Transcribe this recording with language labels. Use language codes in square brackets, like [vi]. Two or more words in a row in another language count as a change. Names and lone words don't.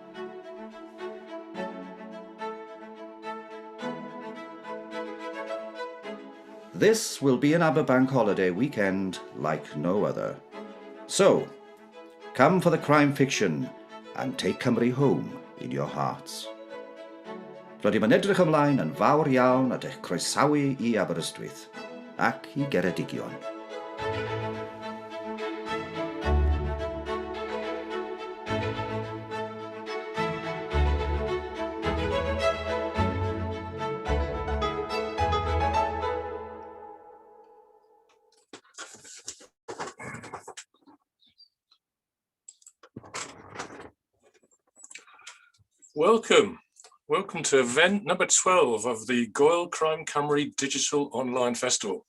[en] This will be an Aber bank holiday weekend like no other. So, come for the crime fiction and take Cymru home in your hearts. [cy] Rydym yn edrych ymlaen yn fawr iawn at eich croesawu I Aberystwyth ac I Geredigion. [en] Welcome to event number 12 of the Gŵyl Crime Cymru Digital Online Festival.